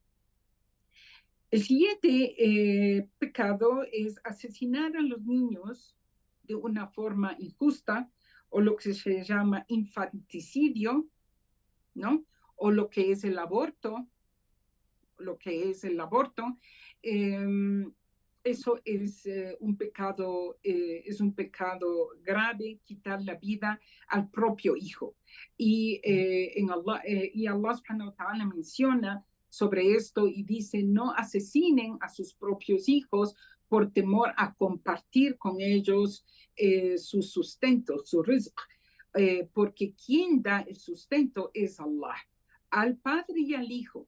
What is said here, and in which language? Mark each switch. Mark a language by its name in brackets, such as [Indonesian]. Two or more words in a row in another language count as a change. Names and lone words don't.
[Spanish] El siguiente pecado es asesinar a los niños de una forma injusta, o lo que se llama infanticidio, ¿no? O lo que es el aborto, eso es un pecado grave, quitar la vida al propio hijo. Y [Arabic] الله سبحانه وتعالى [Spanish] menciona sobre esto y dice, no asesinen a sus propios hijos por temor a compartir con ellos su sustento, su rizq, porque quien da el sustento es Allah, al padre y al hijo.